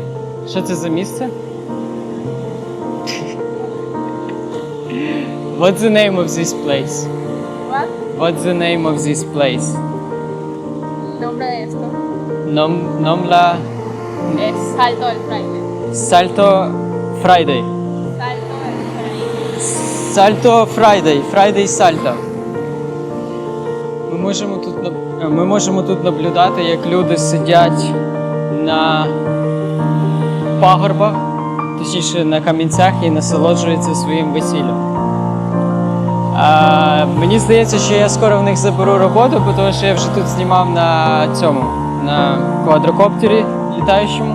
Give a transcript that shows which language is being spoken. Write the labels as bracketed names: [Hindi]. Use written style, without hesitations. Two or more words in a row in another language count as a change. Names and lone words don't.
[Ukrainian] Що це за місце? [English] What's the name of this place? What? What's the name of this place? [Spanish] Nombre de esto Nomla es Salto del Fraile. Salto Friday. Salto del Fraile. Salto Friday. Friday Salto. [Ukrainian] Ми можемо тут наблюдати, як люди сидять на пагорбах, точніше на камінцях, і насолоджуються своїм весіллям. Мені здається, що я скоро в них заберу роботу, бо тому що я вже тут знімав на квадрокоптері літаючому.